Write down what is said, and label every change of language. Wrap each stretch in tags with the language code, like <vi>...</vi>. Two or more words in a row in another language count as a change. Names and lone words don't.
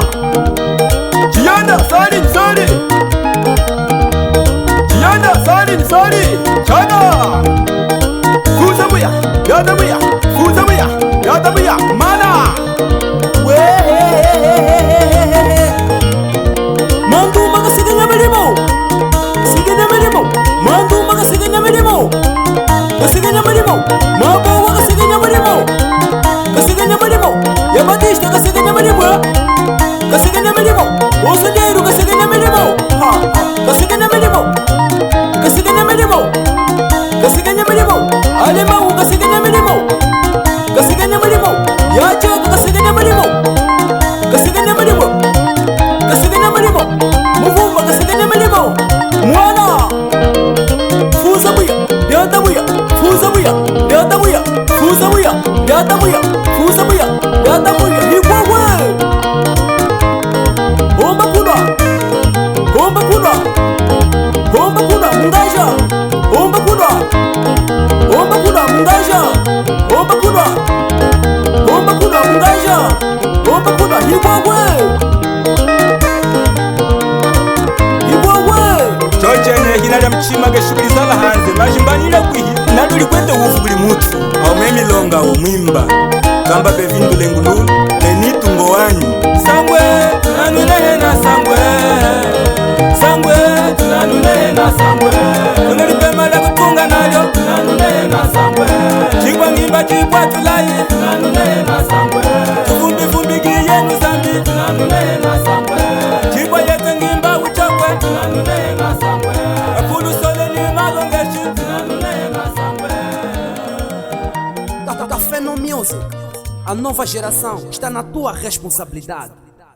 <cjk>Kianda sari ni sari, kianda sari ni sari, chana. Fuza buya, yada buya, fuza buya, yada buya, mana. Manduma kasiganya milimo, siganya milimo. Manduma kasiganya milimo, kasiganya milimo. Mabowa kasiganya milimo, kasiganya milimo. Ya Batista kasiganya milimo, kasiganya milimo. Osanderu kasiganya milimo, kasiganya milimo, kasiganya milimo, kasiganya milimo. Alemau kasiganya milimo, kasiganya milimo. Ya Jaga kasiganya milimo, kasiganya milimo, kasiganya milimo. Muvumba kasiganya milimo. Mwana fuza buya, yada buya, fuza buya, yada buya, fuza buya, yada buya, fuza buya, yada buya. Ikwawe omba kuna, omba kuna, omba kuna mungaja, omba kuna, omba kuna mungaja, omba kuna, omba kuna mungaja, omba kuna. Ikwawe chocene hinalya mchima geshuguli zala hanze majimbanile kwihi naduli kwete ufu buli mutu aumemilonga umwimba kamba bevindule ngululu lenitungo wanyu sangwe tunanulehe na sangwe, sangwe tunanulehe na sangwe, tunalipema la kutunga nalyo tunanulehe na sangwe, chikwa ngimba chikwa tulayi tunanulehe na sangwe, tuvumbi vumbi giyenu zambi tunanulehe na sangwe, chikwa yete ngimba uchokwe tunanulehe na sangwe, akulu sole ni malongeshi tunanulehe na sangwe.</cjk> <pt>Café</pt> <en>No Music,</en> <pt>a nova geração está na tua responsabilidade.</pt>